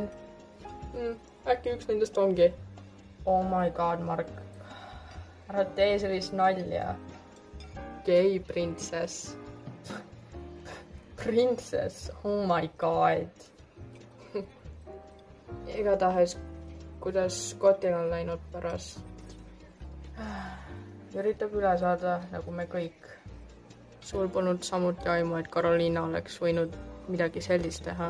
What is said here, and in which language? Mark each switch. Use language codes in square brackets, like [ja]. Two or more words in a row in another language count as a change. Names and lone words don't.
[et] Äkki üks nendest ongi. [en] Oh my god, Mark. [et] Ära tee sellist nalja. [en] Gay princess. Princess, oh my god. [et] Igatahes, kuidas Scottil on läinud pärast. Üritab üle saada, nagu me kõik. Sul polnud samuti aimu, et Karoliina oleks võinud midagi sellist teha.